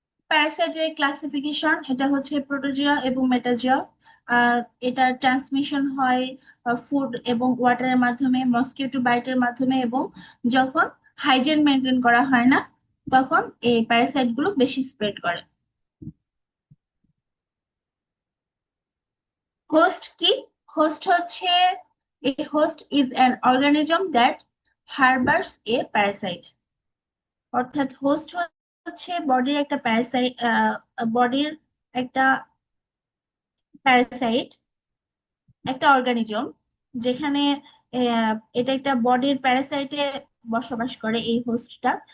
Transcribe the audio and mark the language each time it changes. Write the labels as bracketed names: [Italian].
[Bangla] প্যারাসাইটের classification, এটা হচ্ছে প্রোটোজিয়া এবং মেটাজিয়া। এটা ট্রান্সমিশন হয় ফুড এবং ওয়াটারের মাধ্যমে, মসকিটো বাইটের মাধ্যমে, এবং যখন হাইজিন মেনটেন করা হয় না তখন এই প্যারাসাইট গুলো বেশি স্প্রেড করে। হোস্ট কি? হোস্ট হচ্ছে [English] a host is an organism that harbors a parasite। [Bangla] অর্থাৎ হোস্ট হচ্ছে বডির একটা প্যারাসাইট, বডির একটা প্যারাসাইট, একটা অর্গানিজম, যেখানে এটা একটা বডির প্যারাসাইটে বসবাস করে এই হোস্টটা।